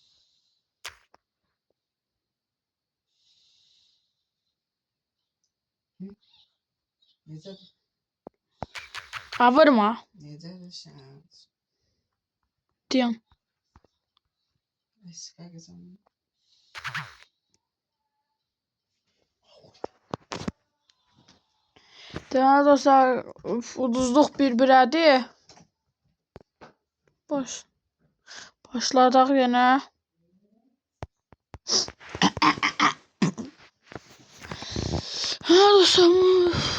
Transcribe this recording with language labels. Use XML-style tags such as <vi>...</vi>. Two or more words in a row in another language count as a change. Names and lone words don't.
<az>Necə? Ha vurma. Necə şans?</az> <tr>Diyorum. Eski kazanım.</tr> <az>Deməli dostlar, uduzluq bir-birədir. Başladıq yenə. Ha dostlar.</az>